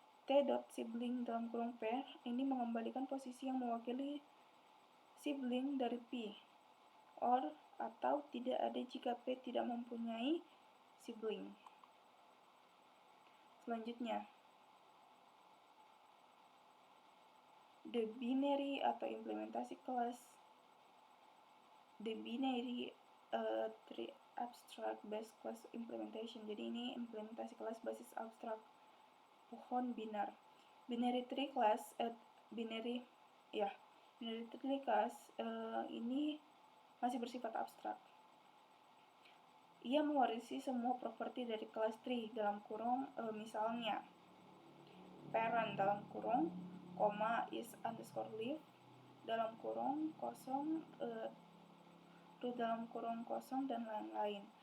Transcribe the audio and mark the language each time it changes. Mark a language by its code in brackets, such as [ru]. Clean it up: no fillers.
[id] T.sibling dalam kurung P ini mengembalikan posisi yang mewakili sibling dari P. or atau tidak ada jika P tidak mempunyai sibling. Selanjutnya, [en] the binary [id] atau implementasi kelas. [en] The binary tree abstract based class implementation. [id] Jadi ini implementasi kelas basis abstrak pohon binar. [en] Binary tree class binary tree class [id] ini masih bersifat abstrak. Ia mewarisi semua properti dari kelas tree dalam kurung misalnya parent dalam kurung koma is underscore leaf dalam kurung kosong root dalam kurung kosong dan lain-lain.